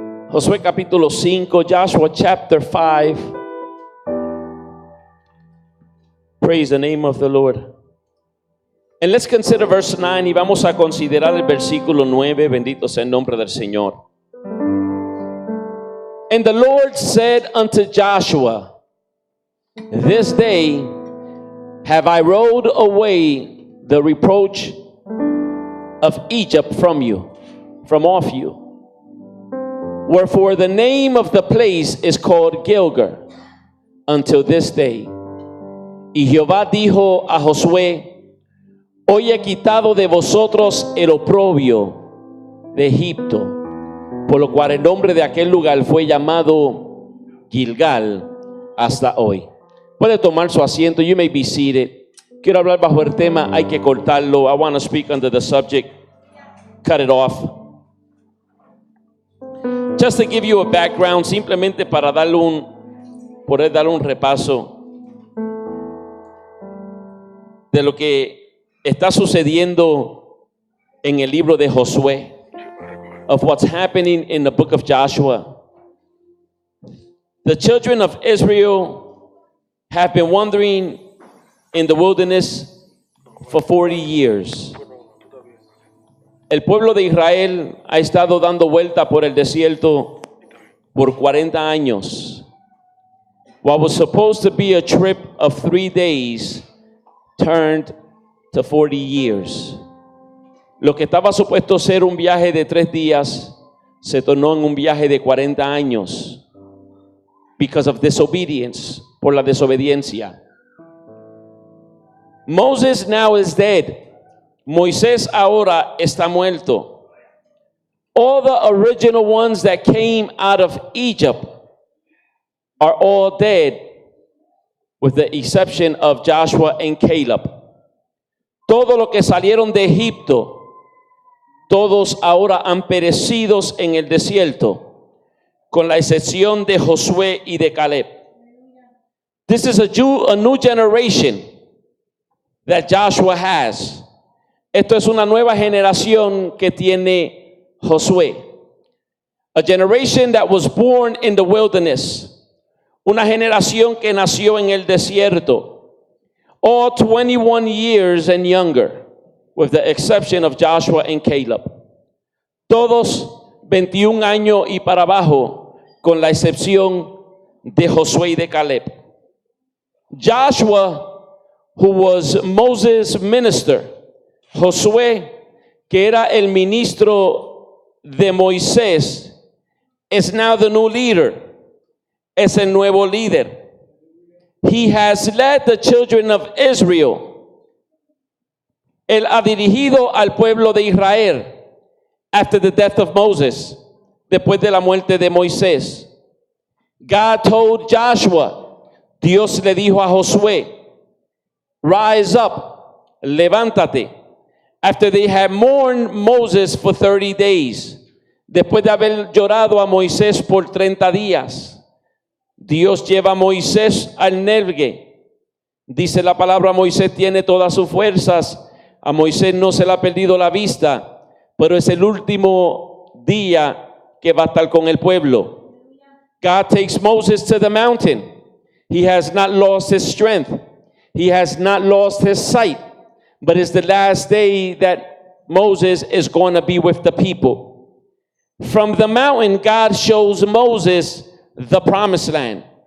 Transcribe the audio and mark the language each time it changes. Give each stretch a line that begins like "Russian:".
Spanish: Josué capítulo 5,
English: Joshua chapter 5. Praise the name of the Lord. And let's consider verse 9
Spanish: y vamos a considerar el versículo 9. Bendito sea el nombre del Señor.
English: And the Lord said unto Joshua, this day have I rolled away the reproach of Egypt from off you. Wherefore the name of the place is called Gilgal until this day.
Spanish: Y Jehová dijo a Josué, hoy he quitado de vosotros el oprobio de Egipto, por lo cual el nombre de aquel lugar fue llamado Gilgal hasta hoy. Puede tomar su asiento.
English: You may be seated.
Spanish: Quiero hablar bajo el tema, hay que cortarlo.
English: I want to speak under the subject, cut it off. Just to give you a background,
Spanish: simplemente para poder darle un repaso de lo que está sucediendo en el libro de Josué,
English: of what's happening in the book of Joshua. The children of Israel have been wandering in the wilderness for 40 years.
Spanish: El pueblo de Israel ha estado dando vuelta por el desierto por 40 años.
English: What was supposed to be a trip of 3 days turned to 40 years.
Spanish: Lo que estaba supuesto ser un viaje de 3 días se tornó en un viaje de 40 años
English: because of disobedience,
Spanish: por la desobediencia.
English: Moses now is dead.
Spanish: Moisés ahora está muerto.
English: All the original ones that came out of Egypt are all dead, with the exception of Joshua and Caleb.
Spanish: Todo lo que salieron de Egipto, todos ahora han perecido en el desierto, con la excepción de Josué y de Caleb.
English: This is a new generation that Joshua has.
Spanish: Esto es una nueva generación que tiene Josué.
English: A generation that was born in the wilderness.
Spanish: Una generación que nació en el desierto.
English: All 21 years and younger, with the exception of Joshua and Caleb.
Spanish: Todos 21 años y para abajo, con la excepción de Josué y de Caleb.
English: Joshua, who was Moses' minister.
Spanish: Josué, que era el ministro de Moisés,
English: is now the new leader.
Spanish: Es el nuevo líder.
English: He has led the children of Israel.
Spanish: Él ha dirigido al pueblo de Israel
English: after the death of Moses,
Spanish: después de la muerte de Moisés.
English: God told Joshua,
Spanish: Dios le dijo a Josué,
English: rise up,
Spanish: levántate.
English: After they had mourned Moses for 30 days,
Spanish: después de haber llorado a Moisés por 30 días, Dios lleva a Moisés al Negev. Dice la palabra, Moisés tiene todas sus fuerzas. A Moisés no se le ha perdido la vista, pero es el último día que va a estar con el pueblo.
English: God takes Moses to the mountain. He has not lost his strength. He has not lost his sight. But it's the last day that Moses is going to be with the people. From the mountain, God shows Moses the promised land.